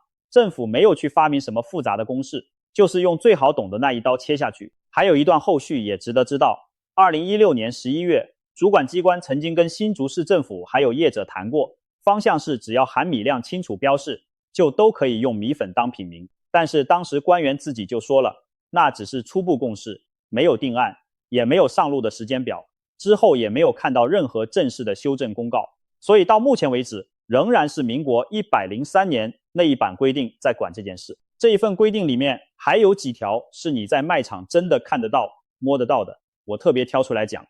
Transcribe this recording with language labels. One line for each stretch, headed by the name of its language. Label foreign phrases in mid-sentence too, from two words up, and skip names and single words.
Chinese: 政府沒有去發明什麼複雜的公式，就是用最好懂的那一刀切下去。還有一段後續也值得知道。2016年11月，主管機關曾經跟新竹市政府還有業者談過，方向是只要含米量清楚標示，就都可以用米粉當品名。但是當時官員自己就說了，那只是初步共識，沒有定案，也沒有上路的時間表，之後也沒有看到任何正式的修正公告。所以到目前為止，仍然是民國103年那一版規定在管這件事。這一份規定裡面還有幾條是你在賣場真的看得到、摸得到的，我特別挑出來講。